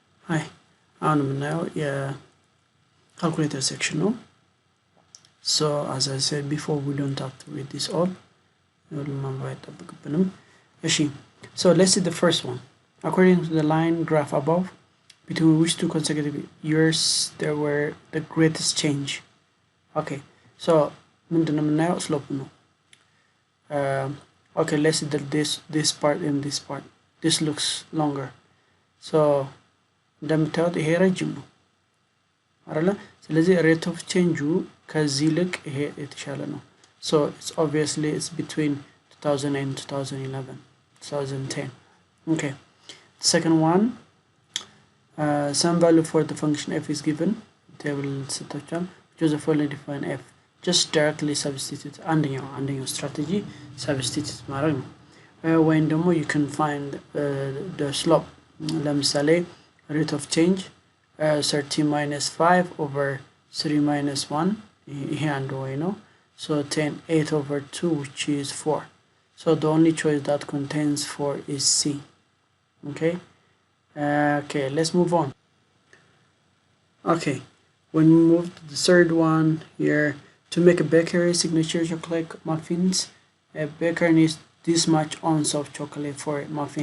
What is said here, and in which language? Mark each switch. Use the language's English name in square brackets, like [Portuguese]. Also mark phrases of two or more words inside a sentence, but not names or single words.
[Amharic] Hi, አሁን የምናየው የካልኩሌተር section ነው. [English] So as I said before, we don't have to read this all. So let's see the first one. According to the line graph above, between which two consecutive years there were the greatest change? Okay, so [Amharic] ምንድነው የምናየው? slope ነው. [English] Okay, let's see this part and this part. This looks longer. [Amharic] So እንደምታዩት ይሄ ረጅም ነው አይደለ? ስለዚህ [English] rate of change [Amharic] ከዚህ ልክ ይሄ የተሻለ ነው. [English] So it's obviously it's between 2000 and 2010. Okay, the second one, some value for the function f is given. Table situation, choose the following, define f. Just directly substitute አንደኛው strategy substitute [Amharic] ማድረግ ነው. ወይም ደግሞ [English] you can find the slope. ለምሳሌ rate of change 30 minus 5 over 3 minus 1, [Amharic] ይሄ አንዱ [English] way ነው. So 10 8 over 2, which is 4. So the only choice that contains 4 is C. Okay, let's move on. Okay, when we move to the third one here, to make a bakery signature chocolate muffins, a baker needs this much ounce of chocolate for a muffin.